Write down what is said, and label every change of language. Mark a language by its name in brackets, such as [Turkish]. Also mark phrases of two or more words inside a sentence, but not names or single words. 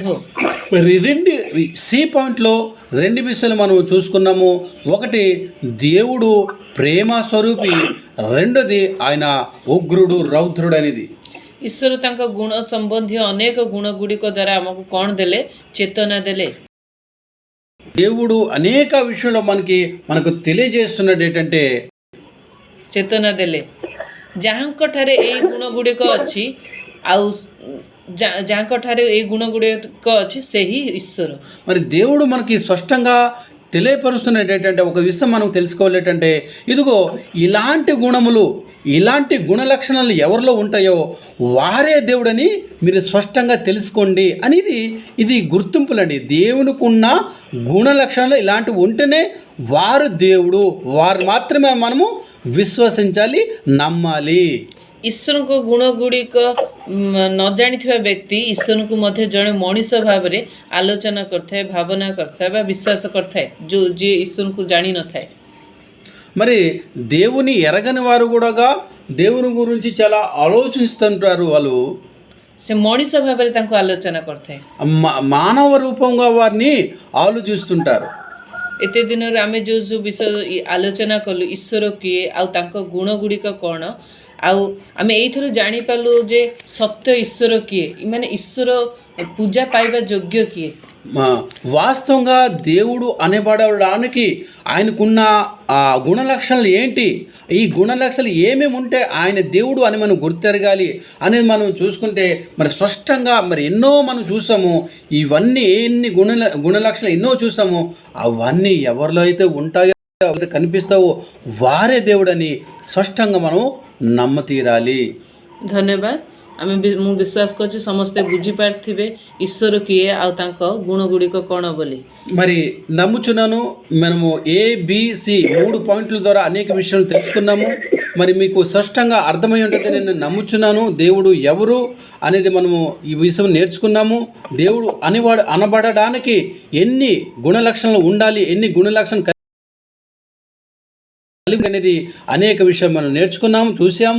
[Telugu] మరి సి పాయింట్లో రెండు విషయాలు మనం చూసుకున్నాము. ఒకటి దేవుడు ప్రేమ స్వరూపి, రెండోది ఆయన ఉగ్రుడు రౌద్రుడు అనేది. [Odia] ଈଶ୍ୱର ତାଙ୍କ ଗୁଣ ସମ୍ବନ୍ଧୀୟ ଅନେକ ଗୁଣ ଗୁଡ଼ିକ ଦ୍ୱାରା ଆମକୁ କ'ଣ ଦେଲେ? ଚେତନା ଦେଲେ. [Telugu] దేవుడు అనేక విషయంలో మనకు తెలియజేస్తున్నాడు ఏంటంటే [Odia] ଚେତନା ଦେଲେ ଯାହାଙ୍କଠାରେ ଏଇ ଗୁଣ ଗୁଡ଼ିକ ଅଛି ଆଉ ଯାହାଙ୍କଠାରେ ଏଇ ଗୁଣ ଗୁଡ଼ିକ ଅଛି ସେହି ଈଶ୍ୱର. [Telugu] మరి దేవుడు మనకి స్పష్టంగా తెలియపరుస్తున్నది ఏంటంటే ఒక విషయం మనం తెలుసుకోవాలి ఏంటంటే ఇదిగో ఇలాంటి గుణములు, ఇలాంటి గుణ లక్షణాలు ఎవరిలో ఉంటాయో వారే దేవుడని మీరు స్పష్టంగా తెలుసుకోండి అనేది ఇది గుర్తింపులండి. దేవునికి ఉన్న గుణ లక్షణాలు ఇలాంటివి ఉంటేనే వారు దేవుడు, వారు మాత్రమే మనము విశ్వసించాలి, నమ్మాలి. [Odia] ଈଶ୍ୱରଙ୍କ ଗୁଣ ଗୁଡ଼ିକ ନ ଜାଣିଥିବା ବ୍ୟକ୍ତି ଈଶ୍ୱରଙ୍କୁ ମଧ୍ୟ ଜଣେ ମଣିଷ ଭାବରେ ଆଲୋଚନା କରିଥାଏ, ଭାବନା କରିଥାଏ ବା ବିଶ୍ୱାସ କରିଥାଏ, ଯିଏ ଈଶ୍ୱରଙ୍କୁ ଜାଣିନଥାଏ. [Telugu] మరి దేవుని ఎరగని వారు కూడా దేవుని గురించి చాలా ఆలోచిస్తుంటారు. వాళ్ళు [Odia] ସେ ମଣିଷ ଭାବରେ ତାଙ୍କୁ ଆଲୋଚନା କରିଥାଏ. [Telugu] మానవ రూపంగా వారిని ఆలోచిస్తుంటారు. [Odia] ଏତେ ଦିନରୁ ଆମେ ଯେଉଁ ବିଷୟ ଆଲୋଚନା କଲୁ, ଈଶ୍ୱର କିଏ ଆଉ ତାଙ୍କ ଗୁଣ ଗୁଡ଼ିକ କ'ଣ, ଆଉ ଆମେ ଏଇଥର ଜାଣିପାରିଲୁ ଯେ ସତ୍ୟ ଈଶ୍ୱର କିଏ, ମାନେ ଈଶ୍ୱର ପୂଜା ପାଇବା ଯୋଗ୍ୟ କିଏ. [Telugu] వాస్తవంగా దేవుడు అనబడడానికి ఆయనకున్న గుణ లక్షణాలు ఏంటి, ఈ గుణ లక్షణాలు ఏమేమి ఉంటే ఆయన దేవుడు అని మనం గుర్తెరగాలి అనేది మనం చూసుకుంటే మరి స్పష్టంగా మరి ఎన్నో మనం చూసాము. ఇవన్నీ ఎన్ని గుణ లక్షణాలు ఎన్నో చూసాము. అవన్నీ ఎవరిలో అయితే ఉంటాయో కనిపిస్తావో వారే దేవుడని స్పష్టంగా మనం నమ్మతీరాలి. [Odia] ଧନ୍ୟବାଦ. ମୁଁ ବିଶ୍ୱାସ କରୁଛି ସମସ୍ତେ ବୁଝିପାରିଥିବେ ଈଶ୍ୱର କିଏ ଆଉ ତାଙ୍କ ଗୁଣ ଗୁଡ଼ିକ କ'ଣ ବୋଲି. [Telugu] మరి నమ్ముచున్నాను మనము ABC 3 పాయింట్ల ద్వారా అనేక విషయాలు తెలుసుకున్నాము. మరి మీకు స్పష్టంగా అర్థమై ఉంటుంది నేను నమ్ముచున్నాను. దేవుడు ఎవరు అనేది మనము ఈ విషయం నేర్చుకున్నాము. దేవుడు అనబడడానికి ఎన్ని గుణ లక్షణాలు ఉండాలి, ఎన్ని గుణ లక్షణాలు అనేది అనేక విషయాలు మనం నేర్చుకున్నాము, చూసాము.